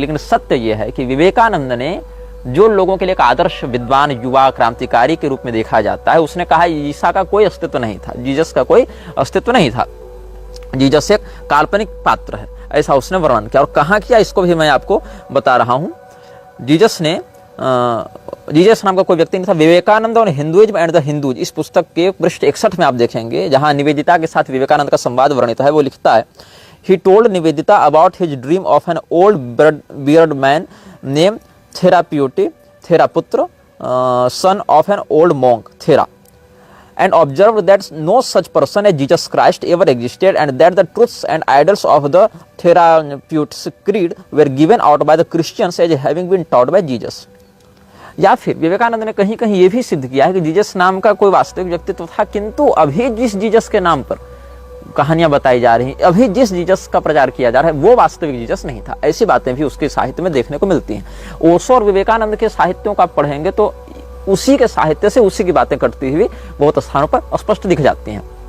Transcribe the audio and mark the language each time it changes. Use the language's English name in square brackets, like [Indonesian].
[Hindi] लेकिन सत्य यह है कि विवेकानंद ने जो लोगों के लिए एक आदर्श विद्वान युवा क्रांतिकारी के रूप में देखा जाता है, उसने कहा ईसा का कोई अस्तित्व नहीं था, जीसस का कोई अस्तित्व नहीं था, जीसस एक काल्पनिक पात्र है, ऐसा उसने वर्णन किया। और कहाँ किया इसको भी मैं आपको बता रहा हूं। जीसस नाम का कोई व्यक्ति नहीं था। [English] विवेकानंद और Hinduism and the Hindus, [Hindi] इस पुस्तक के पृष्ठ 61 में आप देखेंगे, जहां निवेदिता के साथ विवेकानंद का संवाद वर्णित है। वो लिखता है, [English] He told Nivedita about his dream of an old bearded man name Theraputra, son of an old monk, Thera, and observed that no such person as Jesus Christ ever existed, and that the truths and ideals of the Therapeutics creed were given out by the Christians as having been taught by Jesus. [Hindi] या फिर विवेकानंद ने कहीं कहीं यह भी सिद्ध किया है कि जीसस नाम का कोई वास्तविक व्यक्तित्व था, किंतु अभी जिस जीसस के नाम पर कहानियां बताई जा रही, अभी जिस जीसस का प्रचार किया जा रहा है, वो वास्तविक जीसस नहीं था। ऐसी बातें भी उसके साहित्य में देखने को मिलती हैं। ओशो और विवेकानंद के साहित्यों का आप पढ़ेंगे तो उसी के साहित्य से उसी की बातें करती हुई बहुत स्थानों पर स्पष्ट दिख जाती हैं।